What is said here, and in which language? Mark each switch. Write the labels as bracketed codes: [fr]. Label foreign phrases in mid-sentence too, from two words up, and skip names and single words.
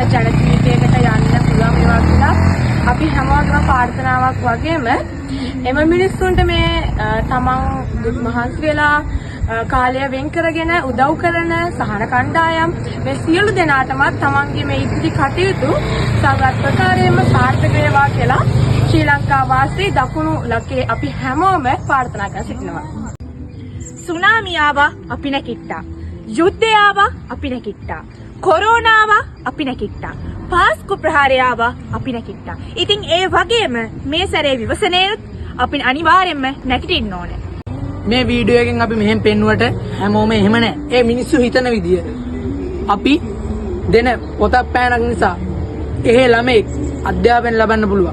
[si] ජන ජීවිතයකට යන්න පුළුවන් වේවා කියලා අපි හැමෝටම ප්‍රාර්ථනාවක් වගේම එම මිනිස්සුන්ට මේ තමන් දුක් මහන්සි වෙලා කාලය වෙන් කරගෙන උදව් කරන සහන කණ්ඩායම් මේ සියලු දෙනාටමත් තමන්ගේ මේ ඉදිරි කටයුතු සාර්ථක ප්‍රකාරයෙන්ම සාර්ථක වේවා කියලා ශ්‍රී ලංකා වාසී දකුණු ලකේ අපි හැමෝම ප්‍රාර්ථනා කර සිටිනවා. සුනාමි ආව අපින කිට්ට යුද්ධ ආව අපින කිට්ට කොරෝනා ආව අපින කිට්ට පාස්කු ප්‍රහාරය ආව අපින කිට්ටා. ඉතින් ඒ වගේම මේ සැරේ විවසනයේත් අපි අනිවාර්යයෙන්ම නැගිටින්න ඕනේ. මේ වීඩියෝ එකෙන් අපි මෙහෙම පෙන්නුවට හැමෝම එහෙම නැහැ. ඒ මිනිස්සු හිතන විදිය. අපි දෙන පොතක් පෑනක් නිසා එහෙ ළමෙක් අධ්‍යාපනය ලබන්න පුළුවන්.